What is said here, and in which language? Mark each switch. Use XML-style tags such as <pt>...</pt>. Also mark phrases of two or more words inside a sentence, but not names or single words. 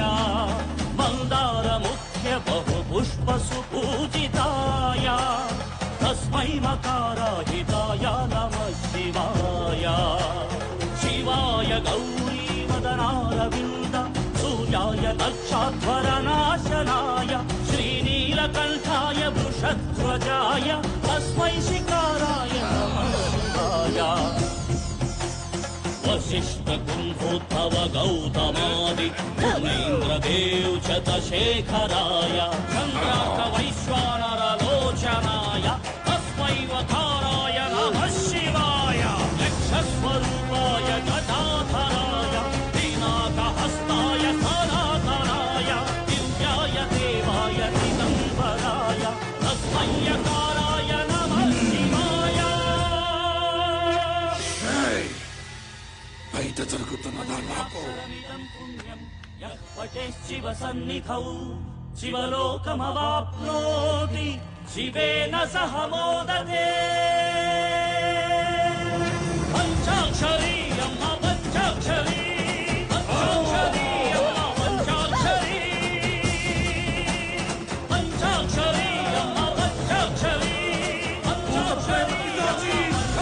<sa>మందార ముఖ్య బహు పుష్ప సుపూజితాయ తస్మై మకారాహితాయ నమః శివాయ శివాయ గౌరీ వదనారవింద సూర్యాయ దక్షాధ్వరనాశనాయ శ్రీనీలకంఠాయ వృషధ్వజాయ తస్మై శిఖరాయ నమః శివాయ वशिष्ठ कुंभोद्भव गौतमादि मुनीन्द्रदेव चतशेखराय चन्द्रार्क वैश्वानर लोचनाय तस्मै वकाराय नमः शिवाय यक्षस्वरूपाय गदाधराय पिनाकहस्ताय सनातनाय दिव्याय देवाय दिगम्बराय तस्मै यकाराय नमः शिवाय</sa> <te>బయట జరుగుతున్నదా నాకు</te> <sa>శివ సన్నిధౌ శివలోకమవాప్నోతి శివేన సహ మోదతే పంచాక్షరీ అమ్మ పంచాక్షరీ పంచాక్షరీ అమ్మ పంచాక్షరీ పంచాక్షరీ అమ్మ పంచాక్షరీ పంచాక్షరీ</sa>